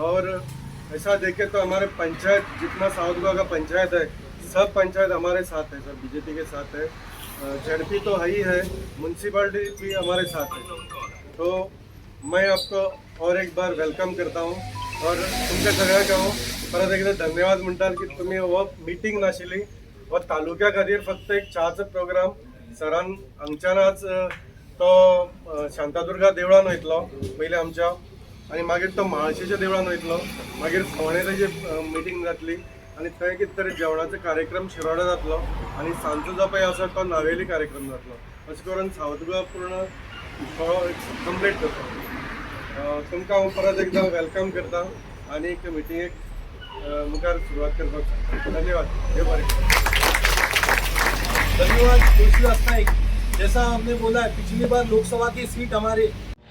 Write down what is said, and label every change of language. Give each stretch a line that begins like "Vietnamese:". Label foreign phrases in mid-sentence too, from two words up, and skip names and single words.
Hindi: और ऐसा देखें तो हमारे पंचायत जितना साउथ गोवा का पंचायत है, सब पंचायत हमारे साथ है सर, बीजेपी के साथ है। झड़पी तो है ही है, म्यूनसिपालिटी भी हमारे साथ है। तो मैं आपको और एक बार वेलकम करता हूँ
Konkani: और तुमच्या सगळ्यांक हांव परत एकदा धन्यवाद म्हणटात की तुम्ही हो मिटींग नाशिल्ली, व तालुक्या खातीर फक्त एक चाचो प्रोग्राम सरान हांगच्यान आज तो शांतादुर्गा देवळान वयतलो पयलीं आमच्या, आनी मागीर तो म्हाळशेच्या देवळान वयतलो, मागीर फोंडे तेजी मिटींग जातली आनी थंय कितें तरी जेवणाचो कार्यक्रम शिरोडा जातलो आनी सांजचो जो पळय आसा तो नावेली कार्यक्रम जातलो। अशें करून साउथ गोवा पूर्ण कंप्लीट करता। तुमकां हांव परत एकदा वेलकम करता आनी एक मिटींगेक मुखार सुरवात करपाक सांगता। धन्यवाद। देव बरें करूं। धन्यवाद तुलसीदास नाइक।
Hindi: जैसा हमने बोला है, पिछली बार लोकसभा की सीट हमारे